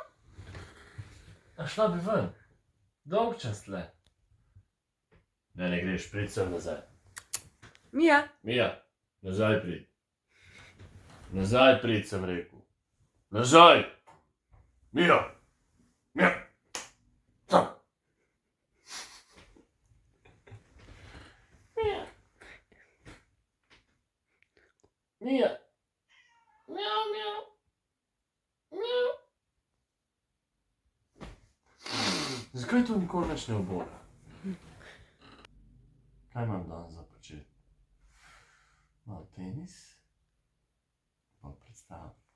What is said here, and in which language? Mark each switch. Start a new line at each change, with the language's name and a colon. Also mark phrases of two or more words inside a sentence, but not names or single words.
Slovenian: A šla bi ven? Dolg čas tle. Ne greš, prid sem nazaj. Mija, Mija, nazaj prid. Nazaj prid, sem rekel. Nazaj! Mija! Mija! Tam! Mija! Mija! Mjav, mjav! Mjav! Zakaj to nikoli več ne obora? Kaj imam danes za početi? Malo tenis, malo predstav.